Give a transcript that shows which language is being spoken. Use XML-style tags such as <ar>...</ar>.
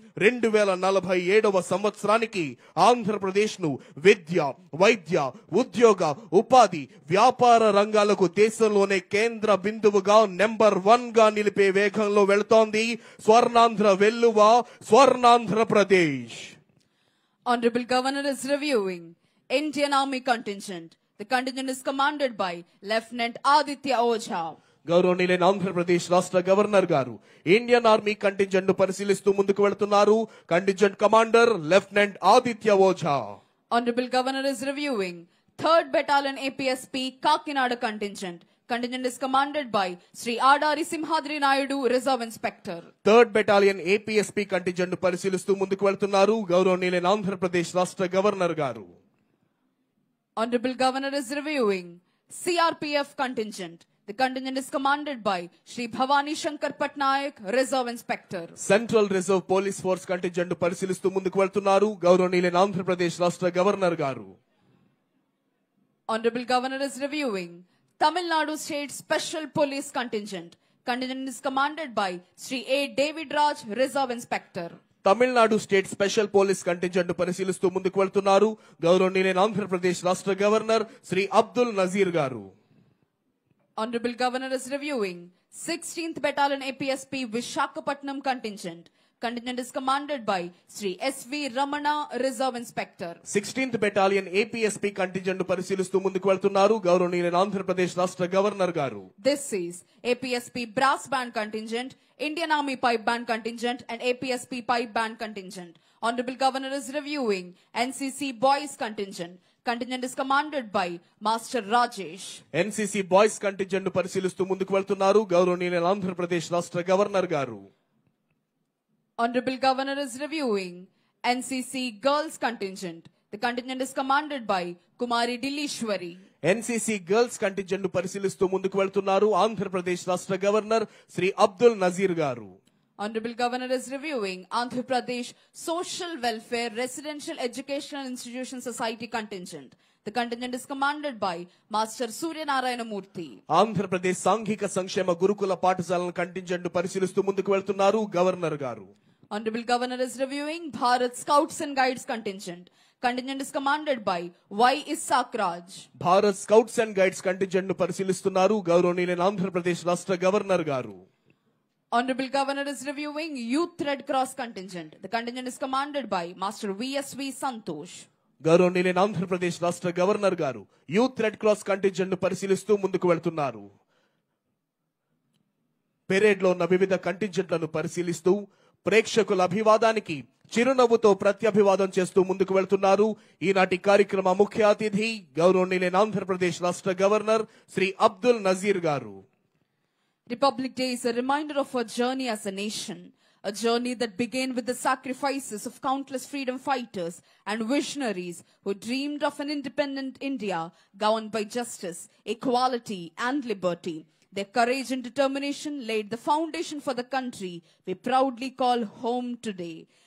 <te>2047వ సంవత్సరానికి ఆంధ్రప్రదేశ్ ను విద్య, వైద్య, ఉద్యోగ, ఉపాధి, వ్యాపార రంగాలకు దేశంలోనే కేంద్ర బిందువుగా నెంబర్ 1 గా నిలిపే వేగంలో వెళుతోంది Swarnandhra వెల్లువ, Swarnandhra Pradesh.</te> <en>Honorable Governor is reviewing Indian Army contingent. The contingent is commanded by Lieutenant Aditya Ojha.</en> <te>గౌరవనీయులైన ఆంధ్రప్రదేశ్ రాష్ట్ర గవర్నర్ గారు ఇండియన్ ఆర్మీ కంటింజెంట్ ను పరిశీలిస్తూ ముందుకు వెళుతున్నారు. Contingent commander lieutenant Aditya Ojha.</te> <en>Honorable Governor is reviewing 3rd Battalion APSP Kakinada contingent. Contingent is commanded by Sri Adari Simhadri Naidu, Reserve Inspector.</en> <te>3rd Battalion APSP contingent ను పరిశీలిస్తూ ముందుకు వెళుతున్నారు గౌరవనీయులైన ఆంధ్రప్రదేశ్ రాష్ట్ర గవర్నర్ గారు.</te> <en>Honorable Governor is reviewing CRPF contingent. The contingent is commanded by Shri Bhavani Shankar Patnaik, Reserve Inspector.</en> <te>Central reserve police force contingent పరిశీలిస్తూ ముందుకు వెళ్తున్నారు గౌరవనీయులైన ఆంధ్రప్రదేశ్ రాష్ట్ర గవర్నర్ గారు.</te> <en>Honorable Governor is reviewing Tamil Nadu State Special Police Contingent. Contingent is commanded by Shri A. David Raj, Reserve Inspector.</en> <te>Tamil Nadu state special police contingent పరిశీలిస్తూ ముందుకు వెళ్తున్నారు గౌరవనీయులైన ఆంధ్రప్రదేశ్ రాష్ట్ర గవర్నర్ శ్రీ అబ్దుల్ నజీర్ గారు.</te> <en>Honorable Governor is reviewing 16th Battalion APSP Vishakhapatnam Contingent. Contingent is commanded by Shri S.V. Ramana, Reserve Inspector.</en> <te>16th battalion APSP contingent పరిశీలిస్తూ ముందుకు వెళ్తున్నారు గౌరవనీయులైన ఆంధ్రప్రదేశ్ రాష్ట్ర గవర్నర్ గారు.</te> <en>This is APSP Brass Band Contingent, Indian Army Pipe Band Contingent and APSP Pipe Band Contingent. Honorable Governor is reviewing NCC Boys Contingent. Contingent is commanded by Master Rajesh.</en> <te>NCC boys contingent పరిశీలిస్తూ ముందుకు వెళ్తున్నారు గౌరవనీయులైన ఆంధ్రప్రదేశ్ రాష్ట్ర governor గారు.</te> <en>Honorable Governor is reviewing NCC Girls Contingent. The contingent is commanded by Kumari Dilishwari.</en> <te>NCC girls contingent పరిశీలిస్తూ ముందుకు వెళ్తున్నారు ఆంధ్రప్రదేశ్ రాష్ట్ర గవర్నర్ శ్రీ అబ్దుల్ నజీర్ గారు.</te> <en>Honorable Governor is reviewing Andhra Pradesh Social Welfare Residential Educational Institution Society Contingent. The contingent is commanded by Master Surya Narayana Murthy.</en> <te>Andhra Pradesh సాంఘిక సంక్షేమ గురుకుల పాఠశాలల contingent పరిశీలిస్తూ ముందుకు వెళ్తున్నారు గవర్నర్ గారు.</te> <en>Honorable Governor is reviewing Bharat Scouts and Guides Contingent. Contingent is commanded by Y. Isaac Raj.</en> <te>Bharat scouts and guides contingent పరిశీలిస్తున్నారు గౌరవనీయులైన ఆంధ్రప్రదేశ్ రాష్ట్ర గవర్నర్ గారు.</te> <en>Honorable Governor is reviewing Youth Red Cross Contingent. The contingent is commanded by Master V.S.V. Santosh.</en> <te>గౌరవనీయులైన ఆంధ్రప్రదేశ్ రాష్ట్ర governor గారు youth red cross contingent పరిశీలిస్తూ ముందుకు వెళ్తున్నారు. పెరేడ్ లో ఉన్న వివిధ కంటింజెంట్లను పరిశీలిస్తూ ప్రేక్షకుల అభివాదానికి చిరునవ్వుతో ప్రత్యభివాదం చేస్తూ ముందుకు వెళ్తున్నారు ఈనాటి కార్యక్రమ ముఖ్య అతిథి గౌరవనీయులైన ఆంధ్రప్రదేశ్ రాష్ట్ర గవర్నర్ శ్రీ అబ్దుల్ నజీర్ గారు.</te> <en>Republic Day is a reminder of our journey as a nation, a journey that began with the sacrifices of countless freedom fighters and visionaries who dreamed of an independent India governed by justice, equality and liberty. Their courage and determination laid the foundation for the country we proudly call home today.</en>